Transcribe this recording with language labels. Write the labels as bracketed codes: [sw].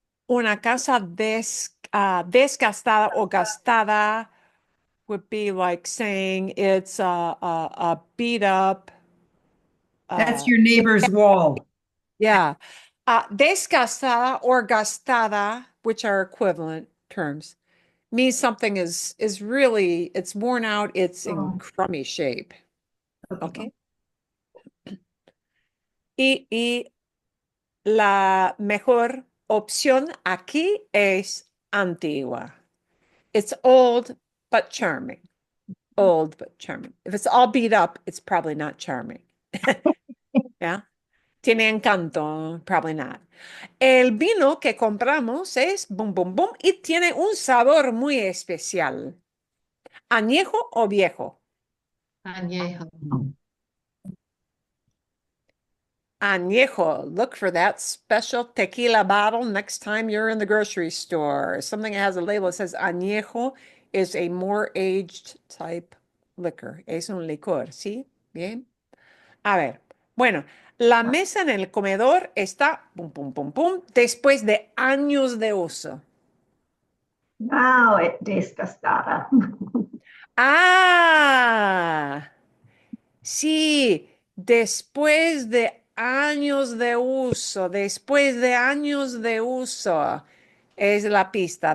[es] Una casa desgastada o gastada [en] would be like saying it's a beat up. That's your neighbor's wall. Yeah. Desgastada or gastada, which are equivalent terms, means something is really, it's worn out, it's in Oh. crummy shape. Okay. [es] Y la mejor opción aquí es antigua. [en] It's old but charming. Old but charming. If it's all beat up, it's probably not charming. Yeah. [es] Tiene encanto, [en] probably not. [es] El vino que compramos es boom, boom, boom y tiene un sabor muy especial. ¿Añejo o viejo? Añejo. Añejo. [en] Look for that special tequila bottle next time you're in the grocery store. Something that has a label that says añejo is a more aged type liquor. [es] Es un licor, ¿sí? Bien. A ver, bueno, la mesa en el comedor está, pum, pum, pum, pum, después de años de uso. [en] Now it desgastada. [es] Ah, sí, después de años de uso, después de años de uso, es la pista.